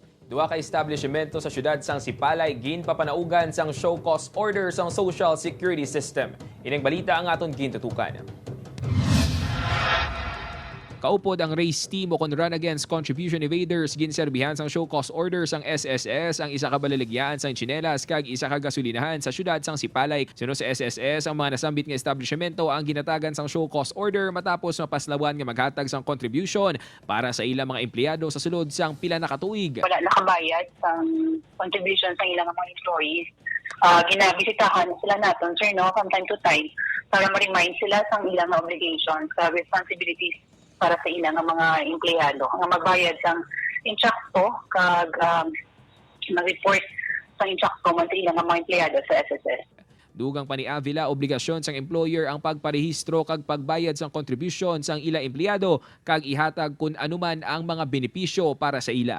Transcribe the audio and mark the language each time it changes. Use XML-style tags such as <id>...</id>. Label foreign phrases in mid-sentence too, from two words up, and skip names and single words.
<hil>Duwa ka establishmento sa syudad sang Sipalay ginpapanaugan sang</hil> <en>show cause order</en> <hil>sang Social Security System. Ining balita ang aton gintutukan. Kaupod ang</hil> <en>race team</en> <hil>o kon</hil> <en>run against contribution evaders</en> <hil>ginserbihan sang</hil> <en>show cause order</en> <hil>sang SSS ang isa ka balaligyaan sang tsinelas kag isa ka gasolinahan sa syudad sang Sipalay. Suno sa SSS ang mga nasambit nga establishmento ang ginatagan sang</hil> <en>show cause order</en> <hil>matapos mapaslawan nga maghatag sang contribution para sa ilang mga empleyado sa sulod sang pila na katuig. Wala nakabayad sang contribution sa ilang mga employees. Ginabisitahan sila natin, sir, no,</hil> <en>from time to time</en> <hil>para ma-remind sila sang ilang mga</hil> <en>obligations, responsibilities</en> <hil>para sa ilang mga empleyado. Ang magbayad sang inchakto kag mag-report sang inchakto man sa ilang mga empleyado sa SSS. Dugang pa ni Avila, obligasyon sang employer ang pagparehistro kag pagbayad sang contribution sang ila empleyado kag ihatag kung anuman ang mga benepisyo para sa ila.</hil>